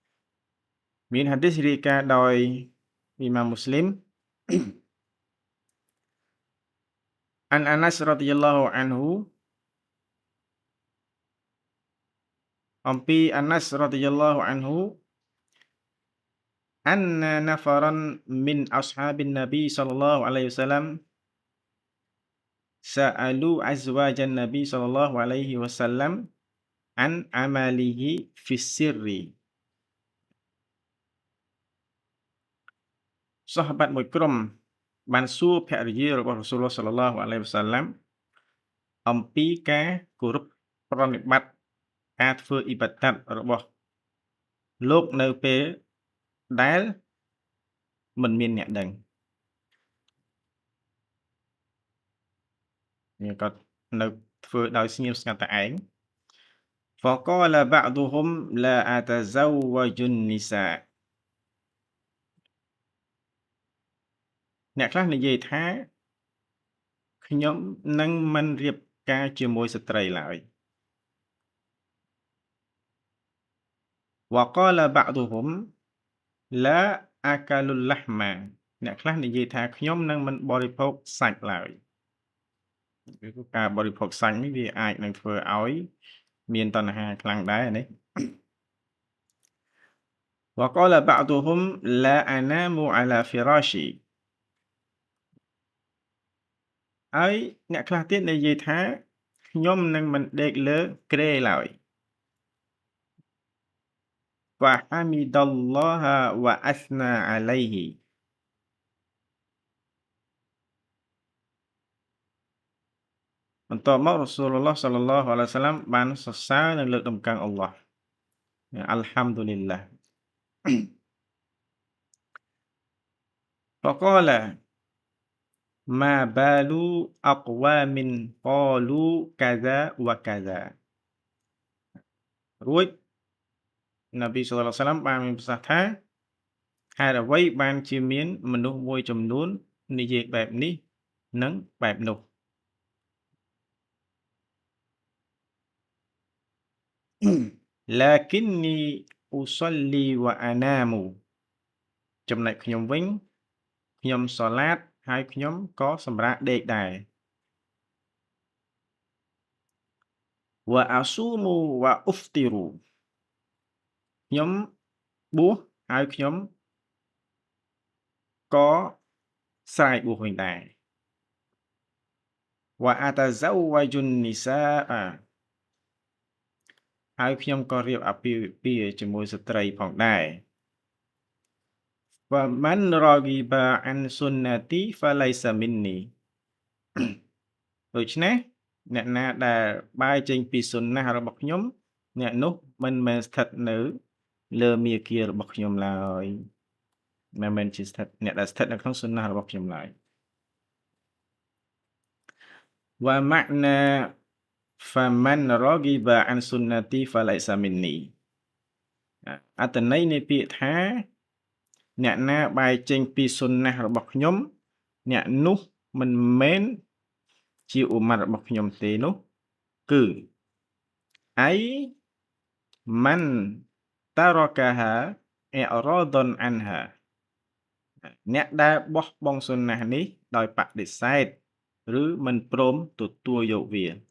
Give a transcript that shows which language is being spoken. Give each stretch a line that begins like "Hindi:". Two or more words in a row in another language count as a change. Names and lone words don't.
Khmer: មានហាឌីសរាយការណ៍ដោយអ៊ីម៉ាមមូស្លីម
Arabic: عن أنس رضي الله عنه អំពី أنس رضي الله عنه أن نفرا من أصحاب النبي صلى الله عليه وسلم سألوا أزواج النبي صلى الله عليه وسلم عن عمله في السر
Khmer: សាហបាត់មួយក្រុមបានសួរភរិយារបស់រ៉ូស៊ូលឡោះ
Arabic: صلى الله عليه وسلم
Khmer: អំពីការគោរពប្រណិប័តការធ្វើអ៊ីបាដាតរបស់លោកនៅពេលដែលមិនមានអ្នកដឹង នេះគាត់នៅធ្វើដោយស្ងៀមស្ងាត់តែឯង
Arabic: فقال بعضهم لا أتزوج النساء
Khmer: អ្នកខ្លះនិយាយថាខ្ញុំនឹងមិនរៀបការជាមួយស្ត្រីឡើយ
Arabic: وقال بعضهم لا أكل اللحم
Khmer: អ្នកខ្លះនិយាយថាខ្ញុំនឹងមិនបរិភោគសាច់ឡើយ គឺការបរិភោគសាច់នេះវាអាចនឹងធ្វើឲ្យមានតណ្ហាខ្លាំងដែរនេះ
Arabic: وقال بعضهم لا أنام على فراشي
Khmer: ហើយអ្នកខ្លះទៀតនិយាយថាខ្ញុំនឹងមិនដេកលើគ្រែឡើយ
Arabic: فحمد الله وأثنى عليه
Khmer: បន្ទាប់មករ៉ូស៊ូលឡោះ
Arabic: صلى الله عليه وسلم
Khmer: បានសរសើរនិងលើកតម្កើងអល់ឡោះ
Arabic: الحمد لله فقال ما بال أقوام قالوا كذا وكذا
Khmer: រួចនប៊ី
Arabic: صلى الله عليه وسلم
Khmer: បានមានប្រសាសន៍ថាហេតុអ្វីបានជាមានមនុស្សមួយចំនួននិយាយបែបនេះនិងបែបនោះ
Arabic: لكني أصلي وأنام
Khmer: ចំណែកខ្ញុំវិញខ្ញុំសូឡាតហើយខ្ញុំក៏សម្រាកដេកដែរ
Arabic: وأصوم وأفطر
Khmer: ខ្ញុំបួសហើយខ្ញុំក៏ស្រែកបួសវិញដែរ
Arabic: وأتزوج النساء
Khmer: ហើយខ្ញុំក៏រៀបអាពាហ៍ពិពាហ៍ជាមួយស្ត្រីផងដែរ
Arabic: ومن رغب عن سنتي فليس مني
Khmer: ដូច្នេះអ្នកណាដែលបែរចេញពីសុនណារបស់ខ្ញុំអ្នកនោះមិនមែនស្ថិតនៅលើមាគ៌ារបស់ខ្ញុំឡើយមិនមែនជាស្ថិតអ្នកដែលស្ថិតនៅក្នុងសុនណារបស់ខ្ញុំឡើយ
Arabic: ومعنى فمن رغب عن سنتي فليس مني
Khmer: អត្ថន័យនៃពាក្យថាអ្នកណាបែរ ចេញពីសុនណារបស់ខ្ញុំអ្នកនោះមិនមែនជាឧម៉ាត់របស់ខ្ញុំទេនោះគឺ
Arabic: أي من تركها إعراضا عنها
Khmer: អ្នកដែលបោះបង់សុនណានេះដោយបដិសេធឬមិនព្រមទទួលយកវា